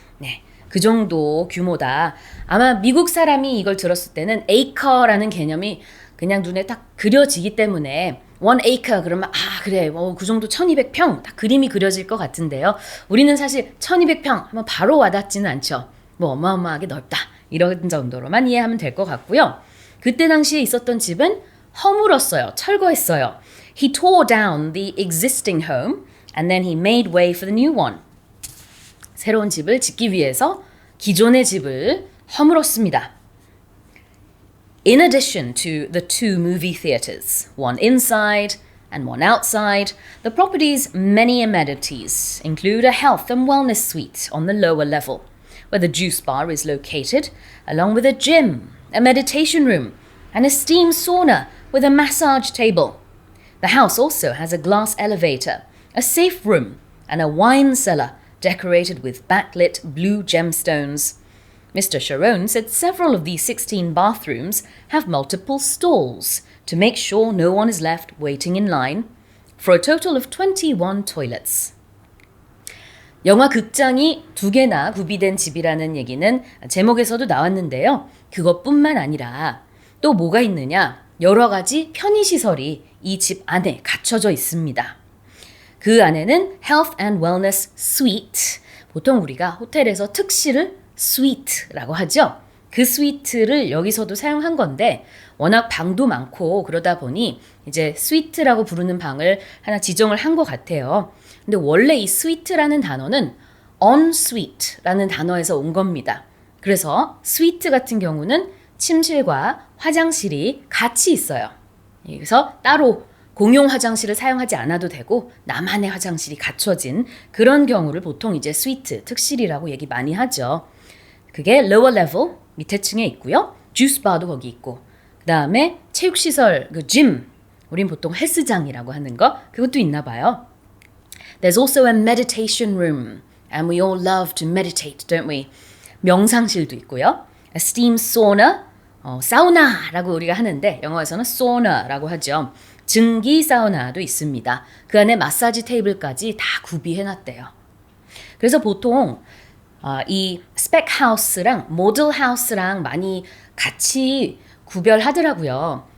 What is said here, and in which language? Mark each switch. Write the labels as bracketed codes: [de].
[ko] 네, 그 정도 규모다. 아마 미국 사람이 이걸 들었을 때는 acre라는 개념이 그냥 눈에 딱 그려지기 때문에 1 acre 그러면 그래 그 정도 1200평 딱 그림이 그려질 것 같은데요. 우리는 사실 1200평 하면 바로 와닿지는 않죠. 어마어마하게 넓다 이런 정도로만 이해하면 될 것 같고요. 그때 당시에 있었던 집은 허물었어요. 철거했어요. [en] He tore down the existing home and then he made way for the new one. [ko] 새로운 집을 짓기 위해서 기존의 집을 허물었습니다. [en] In addition to the 2 movie theaters, one inside and one outside, the property's many amenities include a health and wellness suite on the lower level, where the juice bar is located, along with a gym, a meditation room, and a steam sauna with a massage table. The house also has a glass elevator, a safe room, and a wine cellar decorated with backlit blue gemstones. Mr. Sharon said several of these 16 bathrooms have multiple stalls to make sure no one is left waiting in line, for a total of 21 toilets. [ko] 영화 극장이 2개나 구비된 집이라는 얘기는 제목에서도 나왔는데요. 그것뿐만 아니라 또 뭐가 있느냐? 여러 가지 편의시설이 이 집 안에 갖춰져 있습니다. 그 안에는 Health and Wellness Suite, 보통 우리가 호텔에서 특실을 스위트라고 하죠. 그 스위트를 여기서도 사용한 건데 워낙 방도 많고 그러다 보니 이제 스위트라고 부르는 방을 하나 지정을 한 것 같아요. 근데 원래 이 스위트라는 단어는 ensuite라는 단어에서 온 겁니다. 그래서 스위트 같은 경우는 침실과 화장실이 같이 있어요. 그래서 따로 공용 화장실을 사용하지 않아도 되고 나만의 화장실이 갖춰진 그런 경우를 보통 이제 스위트, 특실이라고 얘기 많이 하죠. 그게 lower level, 밑에 층에 있고요. 주스 바도 거기 있고 그 다음에 체육시설, 그 gym, 우린 보통 헬스장이라고 하는 거 그것도 있나 봐요. [en] There's also a meditation room and we all love to meditate, don't we? [ko] 명상실도 있고요. [en] A steam sauna, [ko] 사우나라고 우리가 하는데 영어에서는 sauna라고 하죠. 증기 사우나도 있습니다. 그 안에 마사지 테이블까지 다 구비해놨대요. 그래서 보통 이 스펙 하우스랑 모델 하우스랑 많이 같이 구별하더라고요.